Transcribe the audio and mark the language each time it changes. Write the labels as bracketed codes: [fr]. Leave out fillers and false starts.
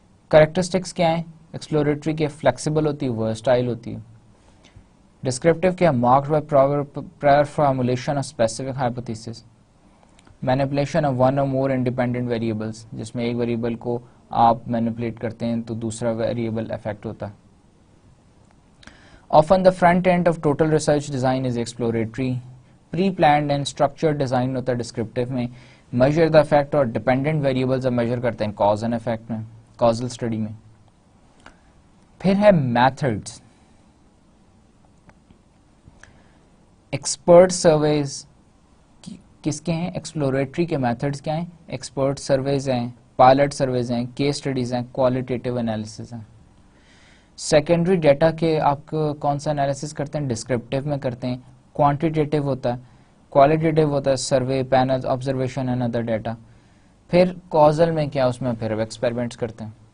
[ur] Characteristics کیا ہیں exploratory کے؟ فلیکسیبل ہوتی ہے, ورسٹائل ہوتی ہے. [en] Descriptive کیا؟ Marked by prior formulation of specific hypothesis. Manipulation of one or more independent variables, [ur] جس میں ایک ویریبل کو آپ مینیپولیٹ کرتے ہیں تو دوسرا ویریبل افیکٹ ہوتا ہے. [en] Often the front end of total research design is exploratory. Pre-planned and structured design ہوتا ہے descriptive میں. Measure the effect اور dependent variables اب measure کرتے ہیں cause and effect میں, causal study میں. [ur] پھر ہے methods. Expert surveys کس کے ہیں؟ exploratory کے methods کیا ہیں؟ Expert surveys ہیں, pilot surveys ہیں, case studies ہیں, qualitative analysis ہیں. سیکنڈری ڈیٹا کے آپ کون سا انالیسس کرتے ہیں؟ ڈسکرپٹیو میں کرتے ہیں. کوانٹیٹیو ہوتا ہے, کوالٹیٹیو ہوتا ہے survey, panel, observation and other data. پھر کازل میں کیا؟ اس میں پھر ایکسپیریمنٹس کرتے ہیں.